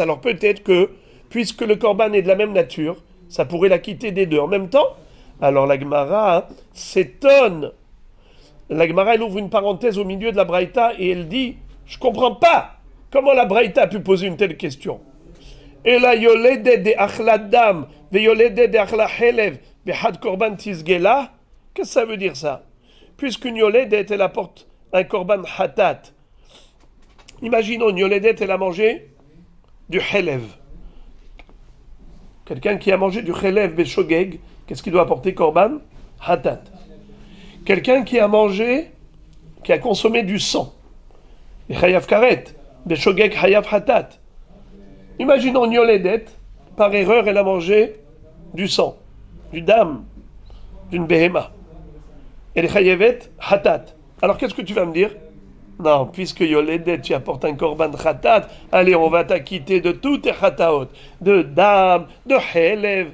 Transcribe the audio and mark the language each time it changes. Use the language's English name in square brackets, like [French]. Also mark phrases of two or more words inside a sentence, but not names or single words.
[French] Alors peut-être que, puisque le korban est de la même nature, ça pourrait la quitter des 2 en même temps. Alors la Gemara s'étonne. La Gemara, elle ouvre une parenthèse au milieu de la Braïta et elle dit, je ne comprends pas comment la Braïta a pu poser une telle question. [Hebrew] והא יולדת שאכלה דם ויולדת שאכלה חלב וחד קרבן תסגי לה. [French] Qu'est-ce que ça veut dire ça? Puisqu'une yoledet, elle apporte un [Hebrew] קרבן חטאת. [French] Imaginons une yoledet, elle a mangé du helev. Quelqu'un qui a mangé du [Hebrew] חלב בשוגג, [French] qu'est-ce qu'il doit apporter korban? Hatat. Quelqu'un qui a mangé, qui a consommé du sang. [Hebrew] חייב כרת בשוגג חייב חטאת. [French] Imaginons une yoledet, par erreur, elle a mangé du sang, du dam, d'une behema. Elle est [Hebrew] חייבת חטאת. [French] Alors qu'est-ce que tu vas me dire? Non, puisque yoledet, tu apportes un [Hebrew] קרבן חטאת, [French] allez, on va t'acquitter de toutes tes hataot, de dam, de helev.